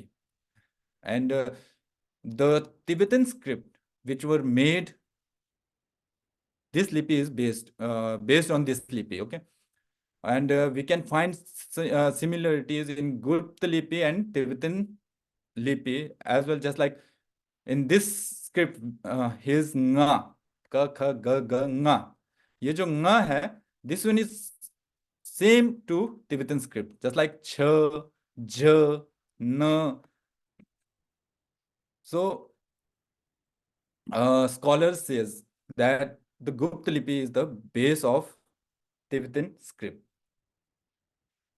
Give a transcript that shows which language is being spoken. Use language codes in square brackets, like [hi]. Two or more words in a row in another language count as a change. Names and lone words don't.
[en] And the Tibetan script which were made, this Lipi is based on this Lipi, okay? And we can find similarities in Gupta Lipi and Tibetan Lipi as well, just like in this script, his nga, ka, kha, ga, ga, nga. [hi] ये जो nga है, [en] this one is same to Tibetan script, just like ch, j, n. So scholars says that the Gupta Lipi is the base of Tibetan script.